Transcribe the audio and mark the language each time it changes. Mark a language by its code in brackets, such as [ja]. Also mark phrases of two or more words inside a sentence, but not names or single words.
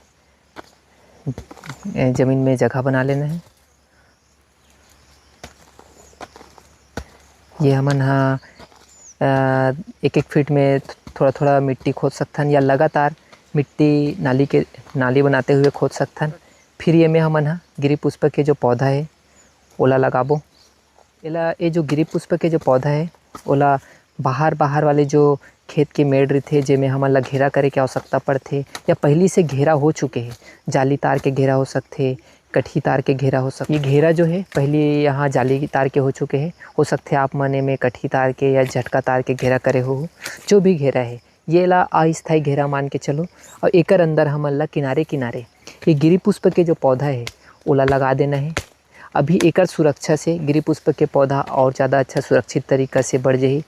[hne] ज़मीन में जगह बना लेना है। ये हमन 1-1 फीट में थोड़ा थोड़ा मिट्टी खोद सकथन या लगातार मिट्टी नाली बनाते हुए खोद सकथन। फिर ये में हमन हा गिरी पुष्प के जो पौधा है ओला लगाबो। एला ये जो गिरी पुष्प के जो पौधा है ओला बाहर बाहर वाले जो खेत के मेड़ रथे जेमे हमन ला घेरा करे के आवश्यकता पड़थे या पहली से घेरा हो चुके हैं। जाली तार के घेरा हो सकथे, कठी तार के घेरा हो सकथे। ये घेरा जो है पहले यहाँ जाली तार के हो चुके हैं, हो सकते आप मने में कठी तार के या झटका तार के घेरा करे हो। जो भी घेरा है ये ला अस्थायी घेरा मान के चलो। और एकर अंदर हमन ला किनारे किनारे ये गिरी पुष्प के जो पौधा है ओला लगा देना है। अभी एकर सुरक्षा से गिरी पुष्प के पौधा और ज़्यादा अच्छा सुरक्षित तरीक़ा से बढ़ जाही।